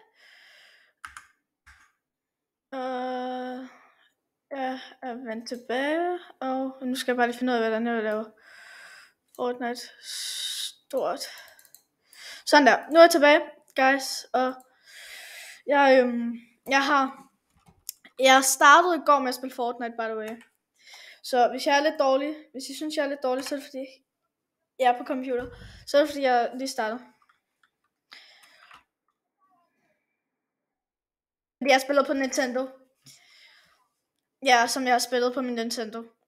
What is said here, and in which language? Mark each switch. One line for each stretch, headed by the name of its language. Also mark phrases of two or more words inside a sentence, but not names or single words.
Danish: Jeg er vendt tilbage, og nu skal jeg bare lige finde ud af, hvordan jeg vil lave Fortnite stort. Sådan der. Nu er jeg tilbage, guys, og jeg startede i går med at spille Fortnite,
English: by the way.
Danish: Så hvis jeg er lidt dårlig, hvis I synes jeg er lidt dårlig, så er det fordi jeg er på computer. Så er det fordi jeg lige startede. Fordi jeg spiller på Nintendo. Ja, som jeg har spillet på min Nintendo.